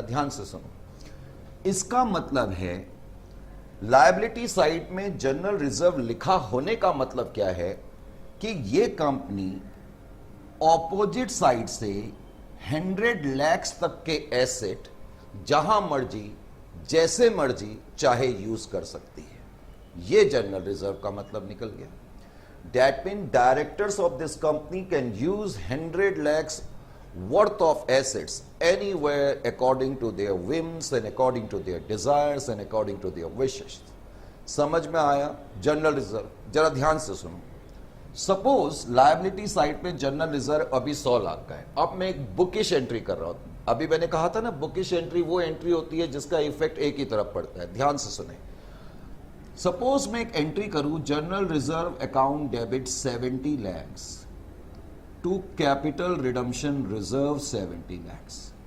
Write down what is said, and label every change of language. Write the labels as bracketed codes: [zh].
[hi] ध्यान से सुनो। इसका मतलब है लायबिलिटी साइड में जनरल रिजर्व लिखा होने का मतलब क्या है कि ये कंपनी ऑपोजिट साइड से 100 लाख तक के एसेट जहां मर्जी जैसे मर्जी चाहे यूज कर सकती है। यह जनरल रिजर्व का मतलब निकल गया। [en] That mean directors of this company can use 100 lakhs worth of assets anywhere according to their whims and according to their desires and according to their wishes। [hi] समझ में आया जनरल रिजर्व? जरा ध्यान से सुनो। सपोज लायबिलिटी साइड पे general reserve अभी 100 लाख का है। अब मैं एक बुकिश एंट्री कर रहा हूं। अभी मैंने कहा था ना, बुकिश एंट्री वो एंट्री होती है जिसका इफेक्ट एक ही तरफ पड़ता है। ध्यान से सुने। सपोज मैं एक एंट्री करूं, general reserve account debit 70 lakhs to capital redemption reserve 70 lakhs।